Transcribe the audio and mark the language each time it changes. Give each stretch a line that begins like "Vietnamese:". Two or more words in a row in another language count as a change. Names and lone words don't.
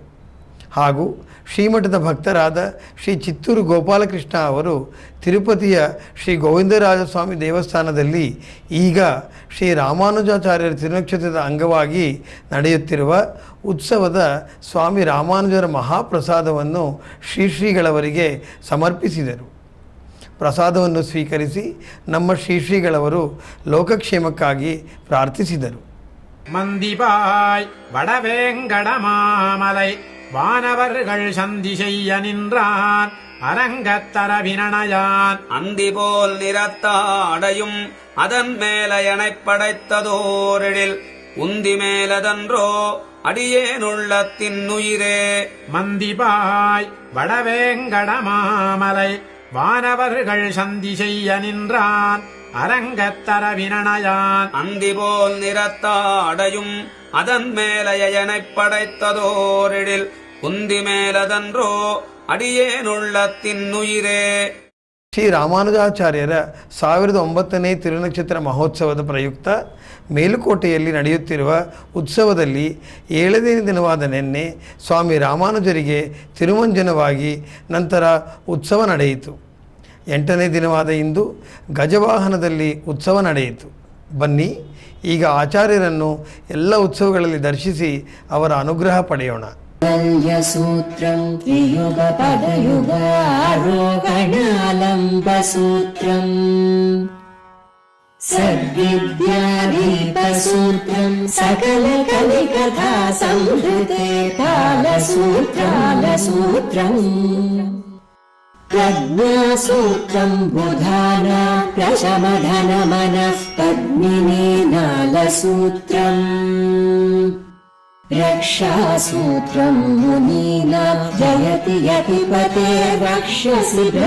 Kannada: ಹಾಗೂ ಶ್ರೀಮಠದ ಭಕ್ತರಾದ ಶ್ರೀ ಚಿತ್ತೂರು ಗೋಪಾಲಕೃಷ್ಣ ಅವರು ತಿರುಪತಿಯ ಶ್ರೀ ಗೋವಿಂದರಾಜಸ್ವಾಮಿ ದೇವಸ್ಥಾನದಲ್ಲಿ ಈಗ ಶ್ರೀ ರಾಮಾನುಜಾಚಾರ್ಯರ ತಿರುನಕ್ಷತ್ರದ ಅಂಗವಾಗಿ ನಡೆಯುತ್ತಿರುವ ಉತ್ಸವದ ಸ್ವಾಮಿ ರಾಮಾನುಜರ ಮಹಾಪ್ರಸಾದವನ್ನು ಶ್ರೀಗಳವರಿಗೆ ಸಮರ್ಪಿಸಿದರು. ಪ್ರಸಾದವನ್ನು ಸ್ವೀಕರಿಸಿ ನಮ್ಮ ಶ್ರೀಗಳವರು ಲೋಕಕ್ಷೇಮಕ್ಕಾಗಿ ಪ್ರಾರ್ಥಿಸಿದರು.
Tamil: மந்திபாய் வடவேங்கட மாமலை வானவர்கள் சந்தி செய்ய நின்றான் அரங்கத்தர வினணையான் அந்திபோல் நிறத்தாடையும் அதன் மேலையனைப் படைத்ததோரிடில் உந்தி மேலதன்றோ அடியேனுள்ளத்தின் உயிரே. மந்திபாய் வடவேங்கட மாமலை வானவர்கள் சந்தி செய்ய நின்றான் அரங்கத்தர வினணையான் அந்திபோல் நிறத்தாடையும் அதன் மேலையனைப் படைத்ததோரிடில் உந்தி மேலதன்றோ அடியேனுள்ளத்தின் உயிரே.
Kannada: ಶ್ರೀ ರಾಮಾನುಜಾಚಾರ್ಯರ 1009ನೇ ತಿರುನಕ್ಷತ್ರ ಮಹೋತ್ಸವದ ಪ್ರಯುಕ್ತ ಮೇಲುಕೋಟೆಯಲ್ಲಿ ನಡೆಯುತ್ತಿರುವ ಉತ್ಸವದಲ್ಲಿ 7ನೇ ದಿನವಾದ ನಿನ್ನೆ ಸ್ವಾಮಿ ರಾಮಾನುಜರಿಗೆ ತಿರುಮಂಜನವಾಗಿ ನಂತರ ಉತ್ಸವ ನಡೆಯಿತು. 8ನೇ ದಿನವಾದ ಇಂದು ಗಜವಾಹನದಲ್ಲಿ ಉತ್ಸವ ನಡೆಯಿತು. ಬನ್ನಿ ಈಗ ಆಚಾರ್ಯರನ್ನು ಎಲ್ಲ ಉತ್ಸವಗಳಲ್ಲಿ ದರ್ಶಿಸಿ ಅವರ ಅನುಗ್ರಹ ಪಡೆಯೋಣ.
Sanskrit: सूत्रं त्रियुगपदयुगारोहणालम्बसूत्रं सद्विद्यादीपसूत्रं सकलकलिकथा संहृते कालसूत्रं प्रज्ञासूत्रं बुधाना प्रशमधनमनः पद्मिनीनालसूत्रम् रक्षासूत्रं मुनीना जयति यतिपते रक्षसि